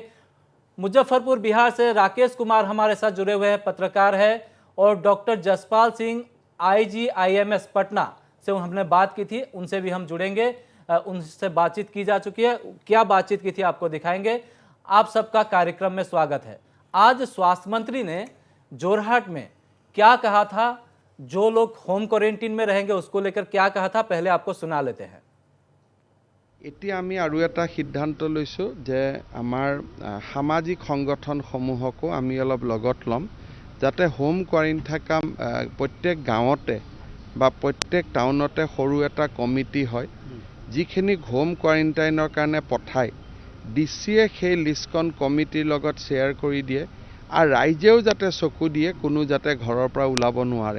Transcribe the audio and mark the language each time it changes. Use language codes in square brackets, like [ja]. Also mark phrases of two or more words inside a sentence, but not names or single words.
[hi] मुजफ्फरपुर बिहार से राकेश कुमार हमारे साथ जुड़े हुए हैं, पत्रकार है, और डॉक्टर जसपाल सिंह IGIMS पटना से हमने बात की थी, उनसे भी हम जुड़ेंगे। उनसे बातचीत की जा चुकी है, क्या बातचीत की थी आपको दिखाएंगे। आप सबका कार्यक्रम में स्वागत है। आज स्वास्थ्य मंत्री ने जोरहाट में क्या कहा था, जो लोग [en] home quarantine [hi] में रहेंगे उसको लेकर क्या कहा था, पहले आपको सुना लेते हैं। [as] এতিয়া আমি আৰু এটা সিদ্ধান্ত লৈছোঁ যে আমাৰ সামাজিক সংগঠনসমূহকো আমি অলপ লগত ল'ম, যাতে [en] home quarantine [as] থকা প্ৰত্যেক গাঁৱতে বা প্ৰত্যেক টাউনতে সৰু এটা কমিটি হয়, যিখিনি হোম কোৱাৰেণ্টাইনৰ কাৰণে পঠায় DCয়ে সেই লিষ্টখন কমিটিৰ লগত শ্বেয়াৰ কৰি দিয়ে আৰু ৰাইজেও যাতে চকু দিয়ে কোনো যাতে ঘৰৰ পৰা ওলাব নোৱাৰে।